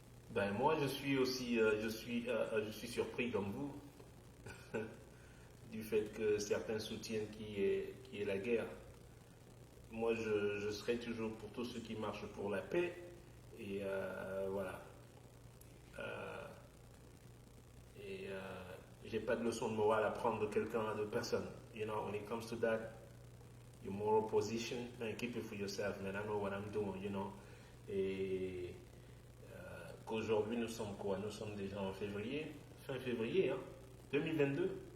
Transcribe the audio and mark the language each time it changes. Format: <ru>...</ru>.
<fr>Ben moi, je suis aussi, je suis surpris comme vous du fait que certains soutiennent qui est la guerre. Moi, je serai toujours pour tous ceux qui marchent pour la paix. Et voilà. Euh, et j'ai pas de leçon de morale à prendre de quelqu'un, de personne.</fr> <en>You know, when it comes to that, your moral position, man, keep it for yourself, man. I know what I'm doing, you know.</en> <fr>Et qu'aujourd'hui, nous sommes quoi? Nous sommes déjà en février, fin février, hein, 2022.</fr>